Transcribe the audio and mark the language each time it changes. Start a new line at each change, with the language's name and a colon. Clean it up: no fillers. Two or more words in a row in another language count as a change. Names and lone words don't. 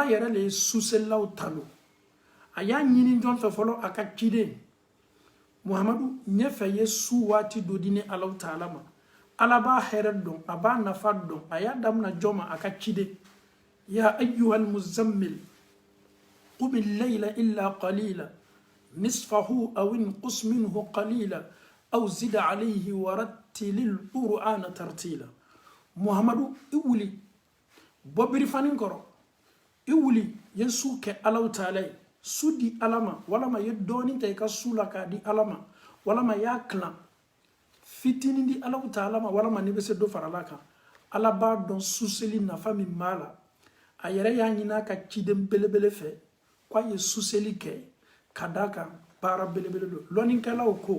Bambara: yɛrɛ de ye suselilaw tanu a y'a ɲini jɔn fɛ fɔlɔ a ka ciden Muhamadu ɲɛfɛ ye su waati dɔ di ni Allahu Taala ma Ala b'a hɛrɛ dɔn a b'a nafa dɔn a y'a damina jɔn ma a ka ciden
Arabic: يا أيها المزمل قم الليل إلا قليلا نصفه أو انقص منه قليلا أو زد عليه ورتل القرآن ترتيلا
Bambara: Muhamadu i wuli bɔ birifanin kɔrɔ i wuli ye su kɛ Allahu Taala ye su di Ala ma walama ye dɔɔnin ta i ka su la k'a di Ala ma walama y'a kilan fitinin di Allahu Taala ma walama n'i bɛ se dɔ farala kan Ala b'a dɔn suseli nafa min b'a la a yɛrɛ y'a ɲini a ka ciden belebele fɛ k'a ye suseli kɛ ka d'a kan baara belebele don lɔnnikɛlaw